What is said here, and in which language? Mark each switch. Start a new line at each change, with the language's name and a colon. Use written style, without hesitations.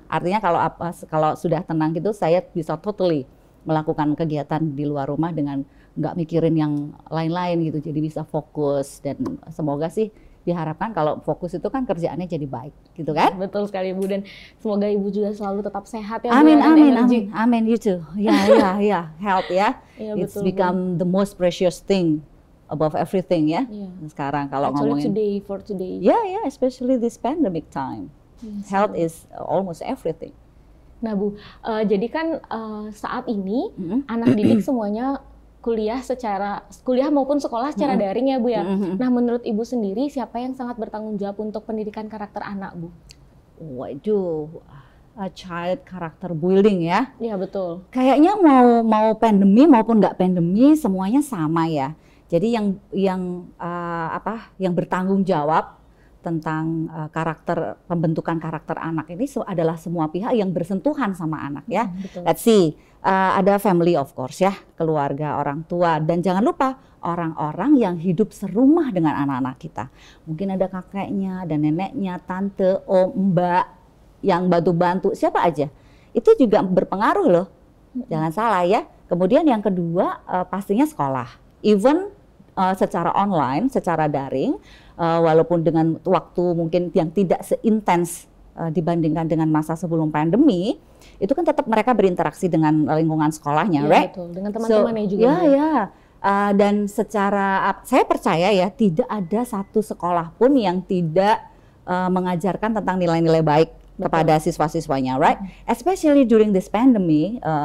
Indonesian: Artinya kalau sudah tenang gitu, saya bisa totally melakukan kegiatan di luar rumah dengan nggak mikirin yang lain-lain gitu. Jadi bisa fokus, dan semoga sih diharapkan kalau fokus itu kan kerjaannya jadi baik gitu kan. Betul sekali Bu, dan semoga Ibu juga selalu tetap sehat ya.
English: Amin, you too. Ya, health ya. It's become the most precious thing above everything ya.
Indonesian: Sekarang kalau ngomongin
English: for today. Yeah, especially this pandemic time. Health is almost everything.
Indonesian: Nah Bu, jadi kan saat ini anak didik semuanya kuliah maupun sekolah secara daring ya Bu ya. Nah menurut Ibu sendiri siapa yang sangat bertanggung jawab untuk pendidikan karakter anak Bu?
English: Waduh, child character building ya.
Indonesian: Iya betul. Kayaknya mau pandemi maupun nggak pandemi semuanya sama ya. Jadi yang bertanggung jawab tentang pembentukan karakter anak ini adalah semua pihak yang bersentuhan sama anak ya.
English: Let's see,
Indonesian: ada
English: family of course
Indonesian: ya, keluarga, orang tua, dan jangan lupa orang-orang yang hidup serumah dengan anak-anak kita. Mungkin ada kakeknya, ada neneknya, tante, om, mbak yang bantu-bantu, siapa aja. Itu juga berpengaruh loh, jangan salah ya. Kemudian yang kedua pastinya sekolah, even secara online, secara daring, walaupun dengan waktu mungkin yang tidak seintens dibandingkan dengan masa sebelum pandemi, itu kan tetap mereka berinteraksi dengan lingkungan sekolahnya, right? Betul, dengan teman-temannya juga. Dan saya percaya ya, tidak ada satu sekolah pun yang tidak mengajarkan tentang nilai-nilai baik kepada siswa-siswanya, right?
English: Especially during this pandemic.